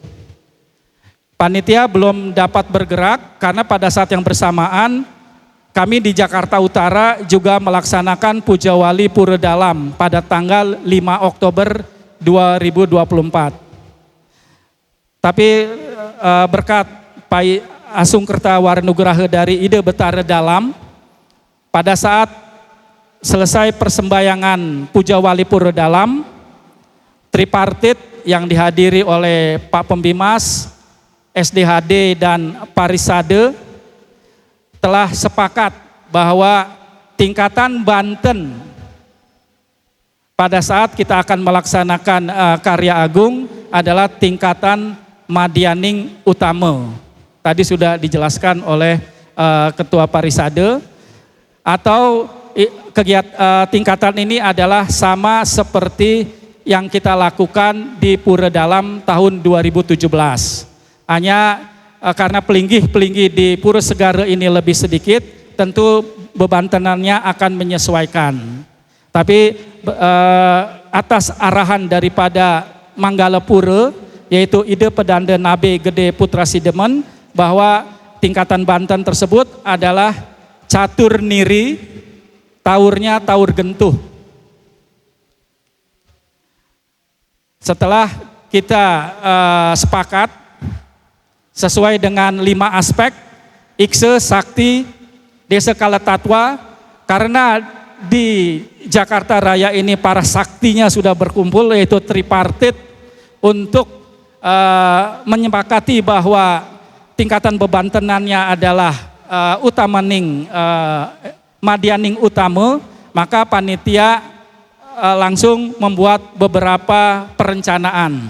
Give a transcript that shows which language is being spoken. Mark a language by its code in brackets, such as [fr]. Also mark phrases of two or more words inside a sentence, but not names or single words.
[id] Panitia belum dapat bergerak karena pada saat yang bersamaan kami di Jakarta Utara juga melaksanakan puja wali Pura Dalam pada tanggal 5 Oktober 2024. Tapi berkat Pai Asung Kertawarnugraha dari ide Betara Dalam, pada saat selesai persembahyangan puja wali Pura Dalam, tripartit yang dihadiri oleh Pak Pembimas, SDHD dan Parisade telah sepakat bahwa tingkatan Banten pada saat kita akan melaksanakan karya agung adalah tingkatan Madianing Utama. Tadi sudah dijelaskan oleh Ketua Parisade. Atau tingkatan ini adalah sama seperti yang kita lakukan di Pura Dalam tahun 2017. Hanya karena pelinggih-pelinggih di Pura Segara ini lebih sedikit, tentu bebantenannya akan menyesuaikan. Tapi atas arahan daripada Manggala Pura, yaitu ide Pedanda Nabe Gede Putra Sidemen, bahwa tingkatan Banten tersebut adalah catur niri, taurnya taur gentuh. Setelah kita sepakat sesuai dengan 5 aspek, Ikse, Sakti, Desa Kalatatwa, karena di Jakarta Raya ini para saktinya sudah berkumpul, yaitu tripartit, untuk menyepakati bahwa tingkatan bebantenannya adalah utamaning Madianing Utama, maka panitia langsung membuat beberapa perencanaan.